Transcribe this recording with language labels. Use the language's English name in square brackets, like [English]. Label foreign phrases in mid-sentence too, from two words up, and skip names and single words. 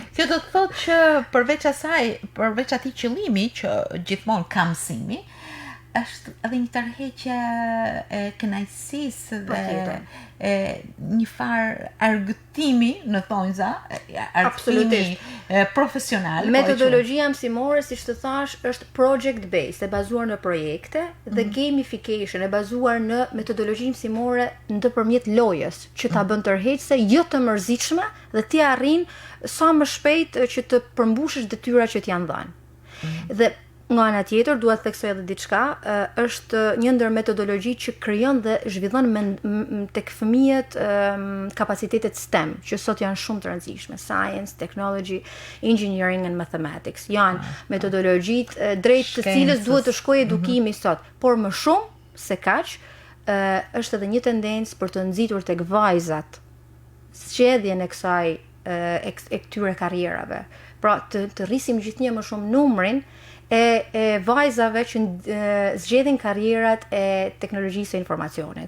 [Albanian] Kjo do të thotë që përveç atij qëllimi që gjithmonë ka mësimi, është edhe një tërheqje e kënaqësisë dhe një farë argëtimi në thonjza, argëtimi profesional. Metodologjia mësimore, siç të thash, është [English] project based, [Albanian] e bazuar në projekte, dhe gamification e bazuar në metodologji mësimore ndërmjet lojës, që ta bën tërheqëse jo të mërzitshme dhe ti arrin sa më shpejt që të përmbushësh detyrat që t'janë dhënë. Dhe nga ana tjetër, dua të theksoj edhe diçka, është një ndër metodologji që krijon dhe zhvillon tek fëmijët kapacitetet STEM, që sot janë shumë të rëndësishme: [English] science, technology, engineering and mathematics. [Albanian] Janë metodologjitë drejt të cilës duhet të shkojë edukimi sot, por më shumë se kaq, është edhe një tendencë për të nxitur tek vajzat zgjedhjen e kësaj e këtyre karrierave. Pra të rrisim gjithnjë më shumë numrin e vajzave që zgjedhin karrierat e teknologjisë së informacionit.